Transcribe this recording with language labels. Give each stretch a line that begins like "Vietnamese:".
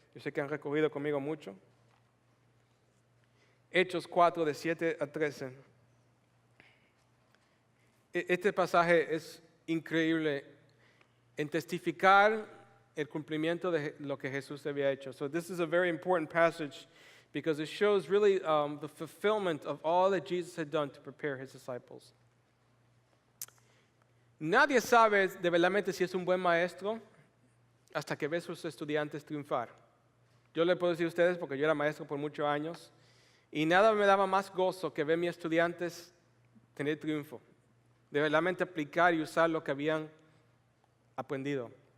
Spanish: Yo sé que han recorrido conmigo mucho. Hechos 4, de 7 a 13. Este pasaje es increíble en testificar el cumplimiento de lo que Jesús había hecho.
English: So this is a very important passage because it shows really the fulfillment of all that Jesus had done to prepare his disciples.
Spanish: Nadie sabe de verdaderamente si es un buen maestro hasta que ve a sus estudiantes triunfar. Yo le puedo decir a ustedes porque yo era maestro por muchos años y nada me daba más gozo que ver a mis estudiantes tener triunfo, de verdaderamente aplicar y usar lo que habían aprendido.